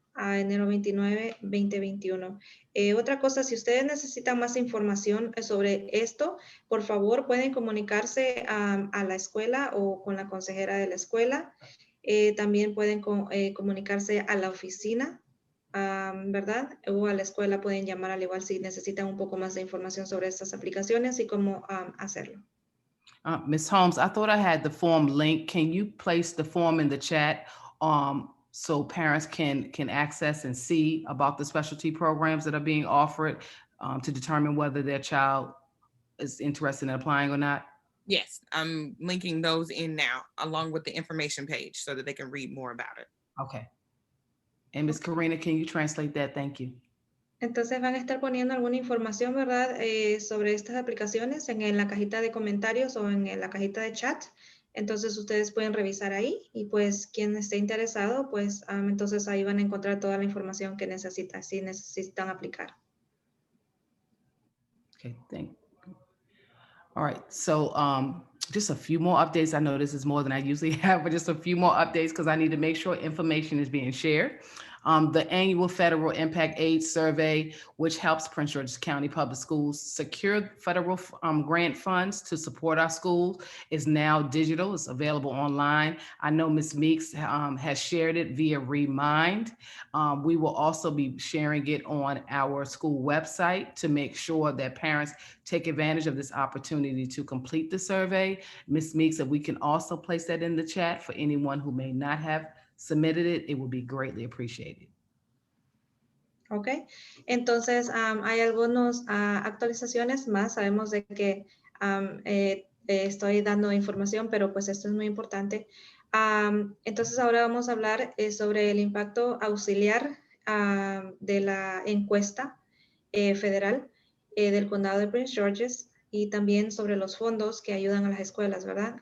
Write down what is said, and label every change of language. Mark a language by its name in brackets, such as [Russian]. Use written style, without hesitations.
[Spanish] A enero 29, 2021. Otra cosa, si ustedes necesitan más información sobre esto, por favor pueden comunicarse a la escuela o con la consejera de la escuela. También pueden comunicarse a la oficina ¿verdad? O a la escuela pueden llamar al igual si necesitan un poco más de información sobre estas aplicaciones y cómo hacerlo. [English] Ms. Holmes, I thought I had the form link. Can you place the form in the chat so parents can access and see about the specialty programs that are being offered to determine whether their child is interested in applying or not? Yes, I'm linking those in now along with the information page so that they can read more about it. Okay. And Ms. Karina, can you translate that? Thank you. Entonces van a estar poniendo alguna información, ¿verdad? Sobre estas aplicaciones en la cajita de comentarios o en la cajita de chat. Entonces ustedes pueden revisar ahí y pues quien esté interesado, pues entonces ahí van a encontrar toda la información que necesitan, si necesitan aplicar. Okay, thank you. All right, so just a few more updates. I know this is more than I usually have, but just a few more updates because I need to make sure information is being shared. The annual Federal Impact Aid Survey, which helps Prince George's County Public Schools secure federal grant funds to support our schools, is now digital. It's available online. I know Ms.Meakes has shared it via Remind. We will also be sharing it on our school website to make sure that parents take advantage of this opportunity to complete the survey. Ms.Meakes, if we can also place that in the chat for anyone who may not have submitted it, it would be greatly appreciated. [Spanish] Ok, entonces hay algunas actualizaciones más. Sabemos de que estoy dando información, pero pues esto es muy importante. Entonces ahora vamos a hablar sobre el impacto auxiliar de la encuesta federal del condado de Prince George's y también sobre los fondos que ayudan a las escuelas, ¿verdad?